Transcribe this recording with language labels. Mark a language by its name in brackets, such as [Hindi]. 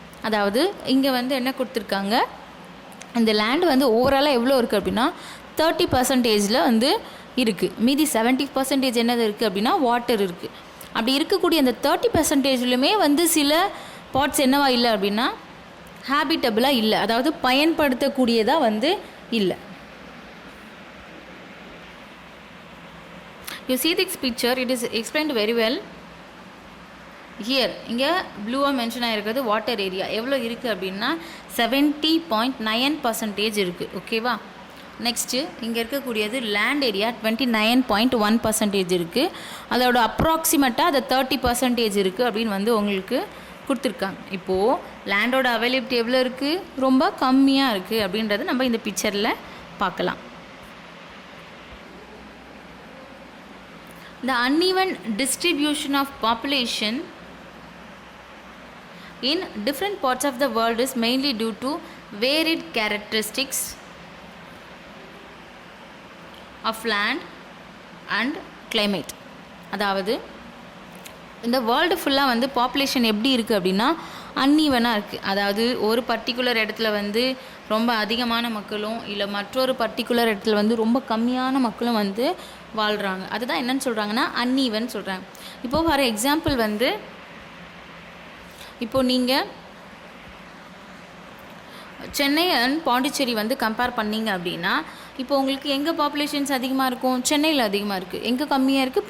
[Tamil] அதாவது இங்கே வந்து என்ன கொடுத்துருக்காங்க, இந்த லேண்டு வந்து ஓவராலாக எவ்வளோ இருக்குது அப்படின்னா 30% வந்து இருக்குது. மீதி 70% என்னது இருக்குது அப்படின்னா வாட்டர் இருக்குது. அப்படி இருக்கக்கூடிய அந்த 30%லுமே வந்து சில பார்ட்ஸ் என்னவா இல்லை அப்படின்னா ஹேபிட்டபிளாக இல்லை, அதாவது பயன்படுத்தக்கூடியதாக வந்து இல்லை. [English] You see this picture, it is explained very well. [Tamil] Here இங்கே ப்ளூவாக மென்ஷன் ஆகிருக்கிறது வாட்டர் ஏரியா எவ்வளோ இருக்குது அப்படின்னா 70.9% இருக்குது. ஓகேவா? நெக்ஸ்ட்டு இங்கே இருக்கக்கூடியது லேண்ட் ஏரியா 29.1% இருக்குது. அதோட அப்ராக்சிமேட்டாக அது 30% இருக்குது அப்படின்னு வந்து உங்களுக்கு கொடுத்துருக்காங்க. இப்போது லேண்டோட அவைலபிலிட்டி எவ்வளோ இருக்குது, ரொம்ப கம்மியாக இருக்குது அப்படின்றத நம்ம இந்த பிக்சரில் பார்க்கலாம். [English] The uneven distribution of population in different parts of the world is mainly due to varied characteristics of land and climate. [Tamil] அதாவது இந்த வேர்ல்டு ஃபுல்லாக வந்து பாப்புலேஷன் எப்படி இருக்குது அப்படின்னா அன்ஈவனாக இருக்குது. அதாவது ஒரு பர்டிகுலர் இடத்துல வந்து ரொம்ப அதிகமான மக்களும் இல்லை மற்றொரு பர்டிகுலர் இடத்துல வந்து ரொம்ப கம்மியான மக்களும் வந்து வாழ்கிறாங்க. அதுதான் என்னன்னு சொல்கிறாங்கன்னா அன்ஈவன் சொல்கிறாங்க. இப்போது [English] for example [Tamil] வந்து இப்போது நீங்கள் சென்னை அண்ட் பாண்டிச்சேரி வந்து கம்பேர் பண்ணிங்க அப்படின்னா, இப்போ உங்களுக்கு எங்கே பாப்புலேஷன்ஸ் அதிகமாக இருக்கும்? சென்னையில் அதிகமாக இருக்குது. எங்கே கம்மியாக இருக்குது?